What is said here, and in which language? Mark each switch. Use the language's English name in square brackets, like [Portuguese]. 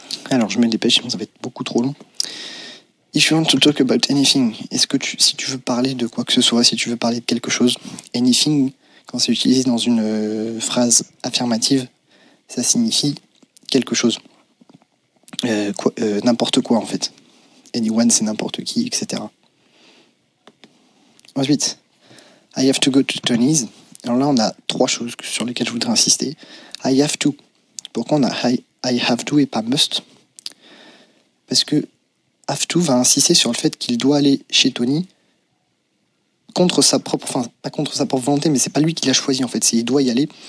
[French] Alors je me dépêche, sinon ça va être beaucoup trop long. [English] If you want to talk about anything, [French] est-ce que si tu veux parler de quoi que ce soit, si tu veux parler de quelque chose, anything, quand c'est utilisé dans une phrase affirmative, ça signifie quelque chose. N'importe quoi en fait. Anyone, c'est n'importe qui, etc. Ensuite, [English] I have to go to Tony's. [French] Alors là, on a 3 choses sur lesquelles je voudrais insister. [English] I have to. [French] Pourquoi on a [English] I have to [French] et pas must? Parce que have to va insister sur le fait qu'il doit aller chez Tony contre sa propre, enfin pas contre sa propre volonté, mais c'est pas lui qui l'a choisi en fait, c'est il doit y aller.